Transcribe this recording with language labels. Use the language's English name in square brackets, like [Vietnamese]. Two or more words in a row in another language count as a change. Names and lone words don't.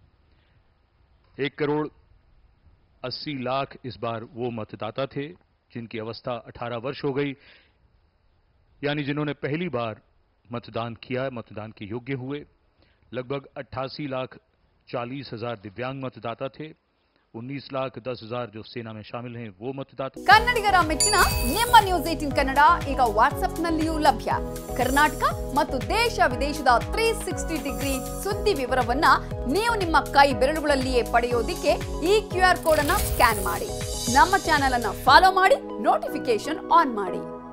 [Hindi] 1,80,00,000 इस बार वो मतदाता थे जिनकी अवस्था 18 वर्ष हो गई, यानी जिन्होंने पहली बार मतदान किया, मतदान के योग्य हुए। लगभग 88,40,000 दिव्यांग मतदाता थे। 19,10,000 जो सेना में शामिल हैं वो मतदाता। [Kannada] ಕನ್ನಡಿಗರ ಮೆಚ್ಚಿನ ನಿಮ್ಮ ನ್ಯೂಸ್ 18 ಕನ್ನಡ ಈಗ ವಾಟ್ಸ್ಆಪ್ ನಲ್ಲಿಯೂ ಲಭ್ಯ। ಕರ್ನಾಟಕ ಮತ್ತು ದೇಶ ವಿದೇಶದ 360 ಡಿಗ್ರಿ ಸುದ್ದಿ ವಿವರವನ್ನ ನೀವು ನಿಮ್ಮ ಕೈ ಬೆರಳುಗಳಲ್ಲಿಯೇ ಪಡೆಯೋದಿಕ್ಕೆ ಈ [English] QR code [Kannada] ಅನ್ನು ಸ್ಕ್ಯಾನ್ ಮಾಡಿ, ನಮ್ಮ ಚಾನೆಲ್ ಅನ್ನು ಫಾಲೋ ಮಾಡಿ, [English] notification on [Kannada] ಮಾಡಿ।